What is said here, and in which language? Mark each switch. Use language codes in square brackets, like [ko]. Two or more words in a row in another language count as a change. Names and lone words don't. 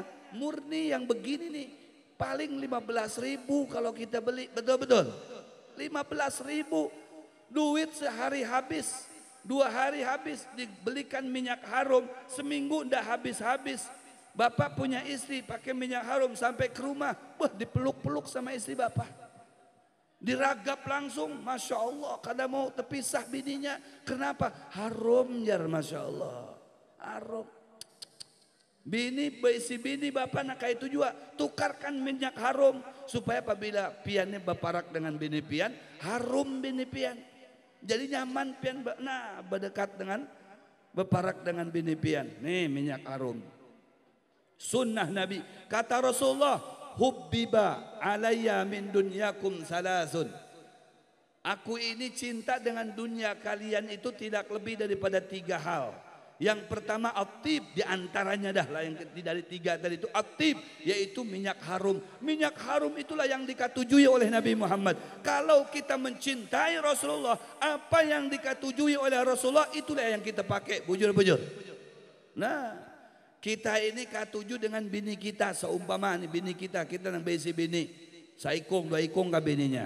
[id] Murni yang begini nih. Paling 15.000 kalau kita beli. Betul-betul. 15.000. Duit sehari habis. 2 hari habis dibelikan minyak harum, seminggu ndak habis-habis. Bapak punya istri pakai minyak harum sampai ke rumah, dipeluk-peluk sama istri bapak. Diragap langsung, [ar] ما شاء الله, [id] kadang mau terpisah bininya. Kenapa? Harum ya, [ar] ما شاء الله. [id] Harum. [bjn] Si bini bapak nak kayak itu juga, tukarkan minyak harum supaya apabila piannya berparak dengan bini pian, harum bini pian. Jadi nyaman pian, nah berdekat dengan berparak dengan bini pian. [id] Nih minyak harum. Sunnah Nabi. Kata Rasulullah, [ar] حبب إلي من دنياكم ثلاث. [id] Aku ini cinta dengan dunia kalian itu tidak lebih daripada 3 hal. Yang pertama at-tib, diantaranya dah lah yang dari 3 tadi itu at-tib, yaitu minyak harum. Minyak harum itulah yang dikatujui oleh Nabi Muhammad. Kalau kita mencintai Rasulullah, apa yang dikatujui oleh Rasulullah itulah yang kita pakai. [bjn] Bujur-bujur. Nah, kita ini K7 dengan bini kita, seumpama nih bini kita nang besi bini, saikung 2 ikung ke bininya.